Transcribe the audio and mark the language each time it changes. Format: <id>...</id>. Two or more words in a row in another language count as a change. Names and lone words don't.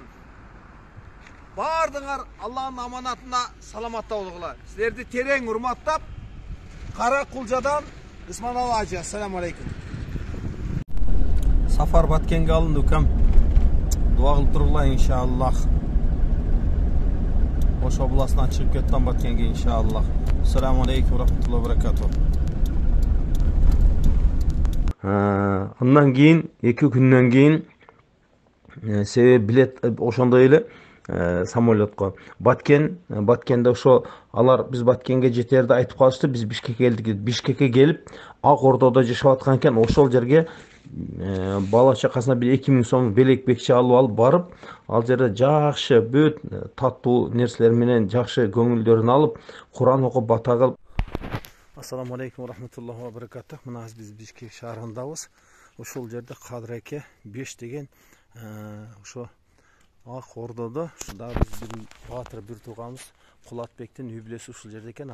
<ky>Бардыңар Аллахтын аманатына саламатта болгула. Силерди терең урматтап, Каракулжадан Исманалы ажы.</ky> <ar>السلام عليكم.</ar> <ky>Сафар Баткенге алынды үкем. Дуа кылып тургула иншаллах. Ош областынан чыгып кеттим Баткенге иншаллах.</ky> <ar>السلام عليكم ورحمة الله وبركاته.</ar> <ky>Андан кийин 2 күндөн кийин себеби билет ошондой эле самолетко Баткенде ошо алар биз Баткенге жетерди айтып калышты. Биз Бишкекке келдик. Бишкекке келип Ак Ордодо жашап аткан экен. Ошол жерге бала чакасына бир 2000 сом белек бекче алып барып, ал жерде жакшы бүт таттуу нерселер менен жакшы көңүлдөрүн алып, Куран окуп бата кылып.</ky> <ar>السلام عليكم ورحمة الله وبركاته.</ar> <ky>Мына биз Бишкек шаарындабыз. Ошол жерде Кадыр эке 5 деген ошо Ак Ордодо ушунда биз бир баатыр бир тууганыбыз Кулатбектин үй бүлөсү ушул жерде экен.</ky>